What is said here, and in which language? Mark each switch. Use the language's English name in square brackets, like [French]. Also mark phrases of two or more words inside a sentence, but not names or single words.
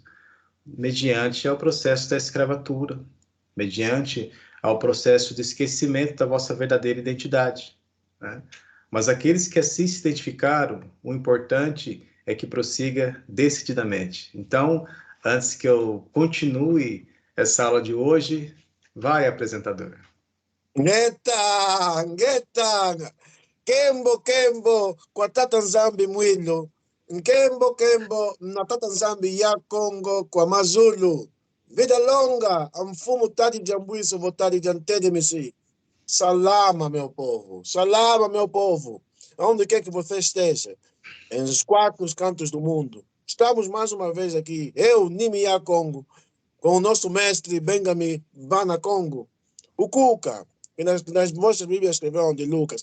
[Portuguese] Mediante ao processo da escravatura, mediante ao processo de esquecimento da vossa verdadeira identidade, né? Mas aqueles que assim se identificaram, o importante é que prossiga decididamente. Então, antes que eu continue essa aula de hoje, vai, apresentador. [Kongo] Ngeta, Kembo, kwa tata Nzambi mwilo. Kembo, na tata Nzambi ya Congo kwa Mazulu. [Portuguese] Vida longa, [Kongo] a mfumo tadi jambuiso votadi jantede mesi. [Portuguese] Salama, meu povo. Salama, meu povo. Onde quer que você esteja, nos 4 cantos do mundo. Estamos mais uma vez aqui, eu, Nimia Congo, com o nosso mestre Bengami Bana Congo, o Cuca, que nas vossas Bíblias escreveram de Lucas.